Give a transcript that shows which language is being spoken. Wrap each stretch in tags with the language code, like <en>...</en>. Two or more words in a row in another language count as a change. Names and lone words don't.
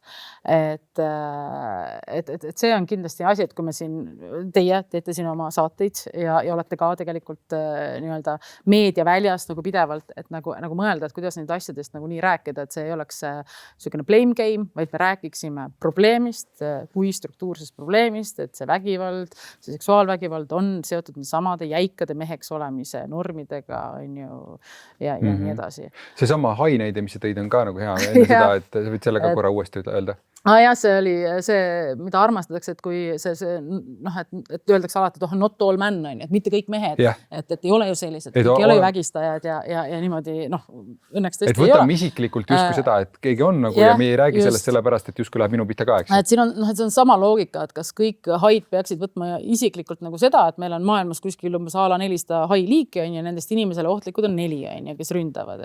<et>Et see on kindlasti asi, et kui me siin, teie teete siin oma saateid ja olete ka tegelikult nii-öelda meediaväljas nagu pidevalt, et nagu mõelda, et kuidas neid asjadest nagu nii rääkida, et see ei oleks selline</et> <en>blame game,</en> <et>vaid me rääkiksime probleemist, kui struktuursest probleemist, et see vägivald, see seksuaalvägivald on seotud samade jäikade meheks olemise normidega, on ju, ja nii edasi. See sama haineid, mis sa tõid, on ka nagu hea enne seda, et võid selle ka korra uuesti öelda. Jah, see oli see, mida armastatakse, et kui et öeldakse alati, et</et> <en>not all men,</en> <et>et mitte kõik mehed, et ei ole ju sellised, ei ole ju vägistajad ja niimoodi, õnneks tõesti ei ole. Et võtame isiklikult justkui seda, et keegi on nagu ja me ei räägi sellest sellepärast, et justkui läheb minu pihta ka, eks. Et siin on, see on sama loogika, et kas kõik haid peaksid võtma isiklikult nagu seda, et meil on maailmas kuskil umbes ala 400 hai liiki, ja nendest inimesele ohtlikud on 4, kes ründavad.</et>